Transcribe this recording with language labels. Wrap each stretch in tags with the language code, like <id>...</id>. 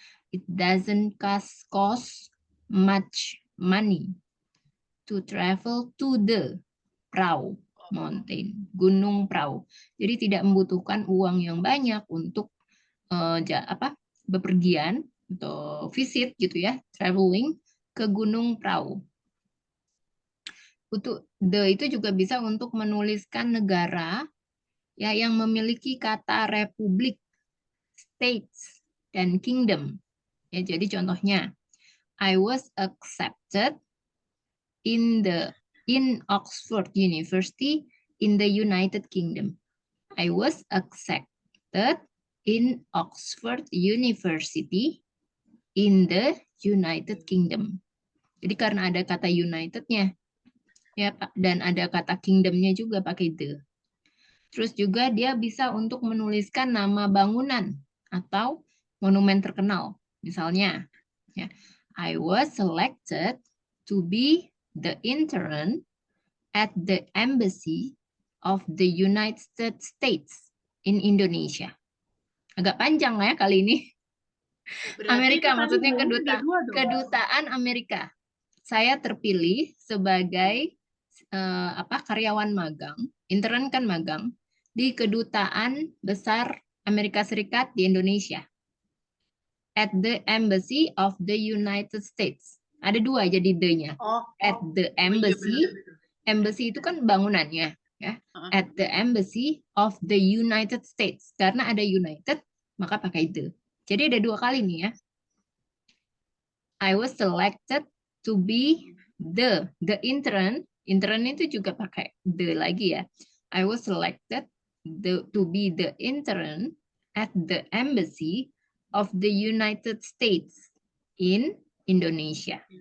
<en>It doesn't cost much money to travel to the Prau Mountain, Gunung Prau.</en> <id>Jadi tidak membutuhkan uang yang banyak untuk bepergian atau visit gitu ya, traveling ke Gunung Prau. Untuk the itu juga bisa untuk menuliskan negara ya yang memiliki kata republik, states, dan kingdom. Ya, jadi contohnya,</id> <en>I was accepted in Oxford University in the United Kingdom. I was accepted in Oxford University in the United Kingdom.</en> <id>Jadi karena ada kata United-nya, ya, dan ada kata kingdom-nya juga pakai the. Terus juga dia bisa untuk menuliskan nama bangunan atau monumen terkenal. Misalnya, ya,</id> <en>I was selected to be the intern at the Embassy of the United States. in Indonesia.</en> <id>Agak panjang ya kali ini. Berarti itu Amerika, tadi maksudnya bolanya ada 2 dong. kedutaan Amerika. Saya terpilih sebagai karyawan magang, intern kan magang di kedutaan besar Amerika Serikat di Indonesia.</id> <en>At the Embassy of the United States.</en> <id>Ada 2 jadi the-nya. Oh,</id> <en>At the</en> <id>oh iya</id> <en>Embassy,</en> <id>benar. embassy itu kan bangunannya, ya.</id> <en>At the Embassy of the United States.</en> <id>Karena ada United, maka pakai the. Jadi ada 2 kali nih ya.</id> <en>I was selected to be the intern.</en> <id>Intern itu juga pakai the lagi ya.</id> <en>I was selected to be the intern at the Embassy of the United States in Indonesia.</en>